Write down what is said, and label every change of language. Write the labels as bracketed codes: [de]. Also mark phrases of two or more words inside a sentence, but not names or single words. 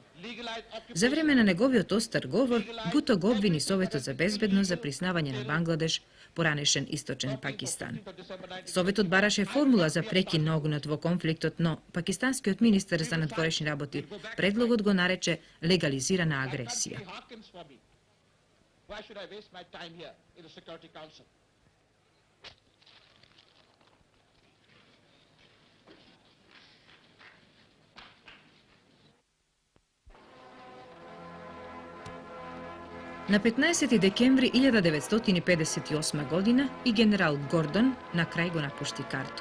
[mk] За време на неговиот остар говор, Буто го обвини Советот за безбедност за признавање на Бангладеш, поранешен Источен Пакистан. Советот бараше формула за прекин на огнот во конфликтот, но пакистанскиот министер за надворешни работи предлогот го нарече легализирана агресија. [en] Why should I waste my time here in the Security Council? [mk] На 15. декември 1958 година и генерал Гордон на крај го напушти Карту.